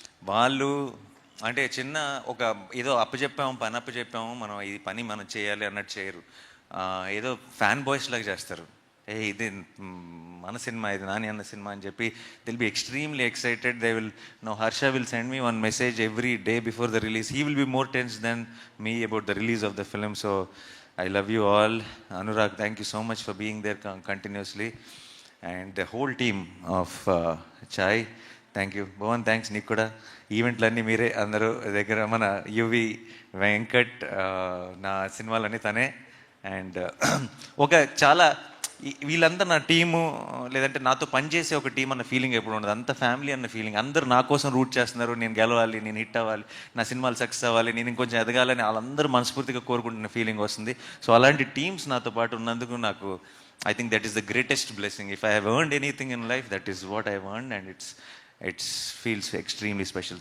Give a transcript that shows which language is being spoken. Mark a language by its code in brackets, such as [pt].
[te] వాళ్ళు అంటే చిన్న ఒక ఏదో పని అప్పచెప్పాము, మనం ఈ పని మనం చేయాలి అన్నట్టు చేయరు. ఏదో ఫ్యాన్ బాయ్స్ లాగా చేస్తారు. ఇది మన సినిమా, ఇది నాని అన్న సినిమా అని చెప్పి [en] They'll be extremely excited. They will know Harsha will send me one message every day before the release. He will be more tense than me about the release of the film. So I love you all. Anurag, thank you so much for being there continuously. And the whole team of Chai, thank you. [te] Bhavan, thanks నీకు కూడా. ఈవెంట్లన్నీ మీరే అందరూ దగ్గర, మన UV Venkat, నా సినిమాలన్నీ తనే. And ఒక చాలా వీళ్ళంతా నా టీము, లేదంటే నాతో పనిచేసే ఒక టీం అన్న ఫీలింగ్ ఎప్పుడు ఉండదు. అంత ఫ్యామిలీ అన్న ఫీలింగ్. అందరూ నా కోసం రూట్ చేస్తున్నారు, నేను గెలవాలి, నేను హిట్ అవ్వాలి, నా సినిమాలు సక్సెస్ అవ్వాలి, నేను ఇంకొంచెం ఎదగాలని వాళ్ళందరూ మనస్ఫూర్తిగా కోరుకుంటున్న ఫీలింగ్ వస్తుంది. [en] so [te] అలాంటి టీమ్స్ నాతో పాటు ఉన్నందుకు నాకు [en] I think that is the greatest blessing. If I have earned anything in life, that is what I have earned, and it feels extremely special.